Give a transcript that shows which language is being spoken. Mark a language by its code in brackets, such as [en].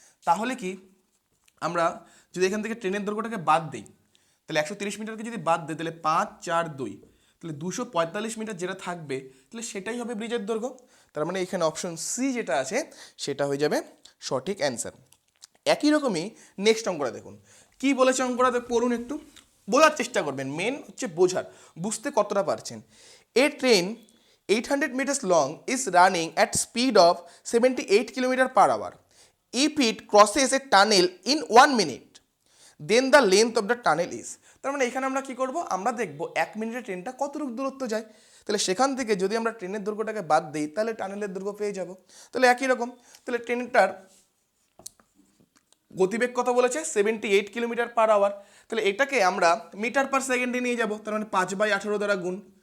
[bn] তাহলে কি আমরা যদি এখান থেকে ট্রেনের দৈর্ঘ্যটাকে বাদ দিই, তাহলে 130 মিটারকে যদি বাদ দিই, তাহলে 5, 4, 2, তাহলে 245 মিটার যেটা থাকবে, তাহলে সেটাই হবে ব্রিজের দৈর্ঘ্য। তার মানে এখানে অপশন সি যেটা আছে সেটা হয়ে যাবে সঠিক অ্যান্সার। একই রকমই নেক্সট অঙ্কটা দেখুন কি বলেছে। অঙ্কটা পড়ুন, একটু বোঝার চেষ্টা করবেন, মেন হচ্ছে বোঝার, বুঝতে কতটা পারছেন। [en] A train 800 meters long is running at speed of 78 km/h. If it crosses a tunnel in 1 minute, then the length of the tunnel is. [bn] তার মানে এখানে আমরা কি করব? আমরা দেখব 1 মিনিটে ট্রেনটা কতটুকু দূরত্ব যায়। তাহলে সেখান থেকে যদি আমরা ট্রেনের দৈর্ঘ্যটাকে বাদ দিই, তাহলে টানেলের দৈর্ঘ্য পেয়ে যাব। তাহলে একই রকম, তাহলে ট্রেনটার গতিবেগ কত বলেছে? 78 km/h। তাহলে এটাকে আমরা মিটার পার সেকেন্ডে নিয়ে যাব, তার মানে 5/18 দ্বারা গুণ।